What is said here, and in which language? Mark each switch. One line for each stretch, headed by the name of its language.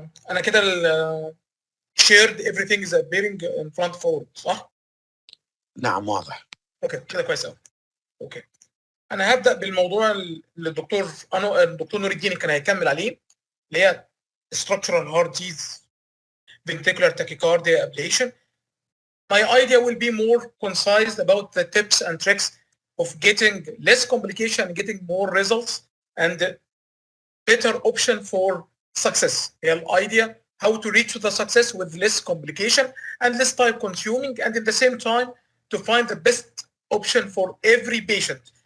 Arabic: انا كده
English: shared everything is appearing in front forward
Arabic: صح؟ نعم واضح. اوكي كده كويس قوي. اوكي. انا هبدا بالموضوع اللي الدكتور نور الدين كان هيكمل عليه، اللي هي
English: structural heart disease ventricular tachycardia ablation. My idea will be more concise about the tips and tricks of getting less complication, getting more results, and better option for success. The idea how to reach the success with less complication and less time consuming, and at the same time to find the best option for every patient.